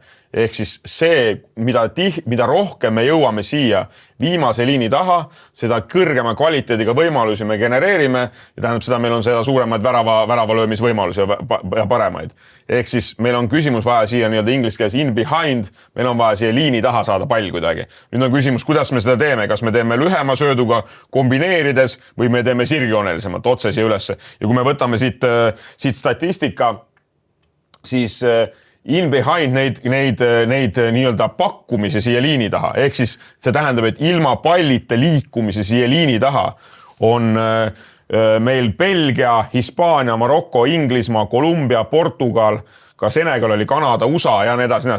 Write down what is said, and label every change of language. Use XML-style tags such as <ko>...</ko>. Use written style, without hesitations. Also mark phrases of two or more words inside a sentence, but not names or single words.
<et>Ehk siis see, mida rohkem me jõuame siia viimase liini taha, seda kõrgema kvaliteediga võimalusi me genereerime ja tähendab seda, meil on seda suuremaid väravalöömisvõimalusi ja paremaid. Ehk siis meil on küsimus vaja siia nii-öelda inglise keeles</et> <en>in behind,</en> <et>meil on vaja siia liini taha saada pall kuidagi. Nüüd on küsimus, kuidas me seda teeme, kas me teeme lühema sööduga kombineerides või me teeme sirgjoonelisemalt otse siia ülesse. Ja kui me võtame siit statistika, siis</et> <en>in behind</en> <et>neid nii-öelda pakkumisi siia liini taha. Ehk siis see tähendab, et ilma pallite liikumise siia liini taha on meil Belgia, Hispaania, Marokko, Inglismaa, Kolumbia, Portugal, ka Senegal oli Kanada, USA ja nii edasi.</et>